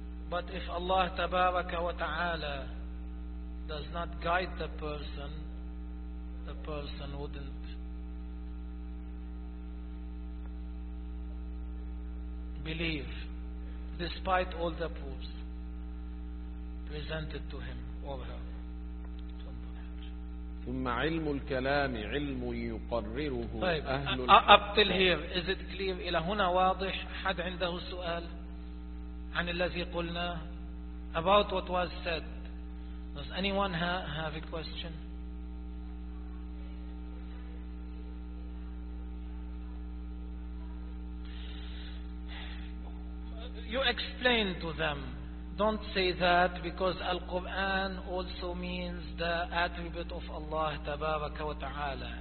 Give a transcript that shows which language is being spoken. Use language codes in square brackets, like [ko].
[en] But if Allah Tabaraka wa Ta'ala does not guide the person wouldn't believe despite all the proofs presented to him or her. [ar] ثم علم الكلام علم يقرره أهل [en] up till here, is it clear? [ar] إلى هنا واضح؟ حد عنده سؤال عن الذي قلنا [en] about what was said? Does anyone have a question? You explain to them. Don't say that, because Al-Quran also means the attribute of Allah Tabaraka wa Ta'ala.